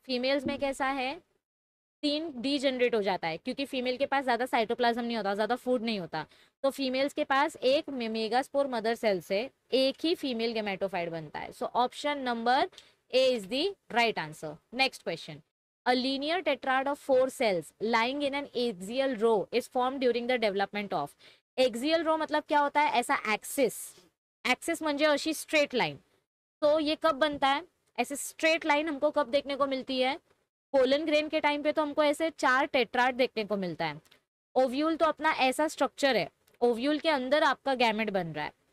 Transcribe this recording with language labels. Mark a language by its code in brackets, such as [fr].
[hi] Females में कैसा है? 3 डी जनरेट हो जाता है, क्योंकि फीमेल के पास ज्यादा साइटोप्लाज्म नहीं होता, ज्यादा फूड नहीं होता। तो फीमेल्स के पास एक मेगास्पोर मदर सेल से एक ही फीमेल गैमेटोफाइट बनता है। [en] So option number A is the right answer. Next question. A linear tetrad of 4 cells lying in an axial row is formed during the development of. [hi] Axial row मतलब क्या होता है? ऐसा axis, [mr] axis म्हणजे अशी straight line. [hi] तो ये कब बनता है? ऐसे स्ट्रेट लाइन हमको कब देखने को मिलती है? पोलन ग्रेन के टाइम पे तो हमको ऐसे 4 टेट्राड देखने को मिलता है। ओव्यूल तो अपना ऐसा स्ट्रक्चर है, ओव्यूल के अंदर आपका गैमेट बन रहा है।